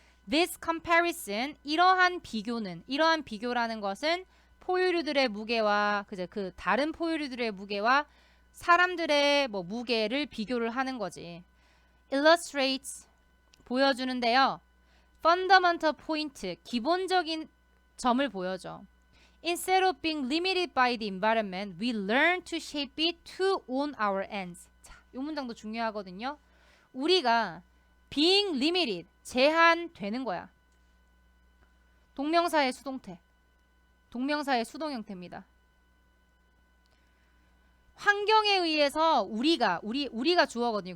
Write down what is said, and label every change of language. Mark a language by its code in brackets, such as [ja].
[en] This comparison [ko] 이러한 비교라는 것은 포유류들의 무게와 그 다른 포유류들의 무게와 사람들의 무게를 비교를 하는 거지. [en] Illustrates [ko] 보여주는데요. [en] Fundamental point [ko] 기본적인 점을 보여줘. [en] Instead of being limited by the environment, we learn to shape it to own our ends. [ko] 자, 이 문장도 중요하거든요. 우리가 [en] being limited [ko] 제한되는 거야. 동명사의 수동태. 동명사의 수동 형태입니다. 환경에 의해서 우리가 주어거든요.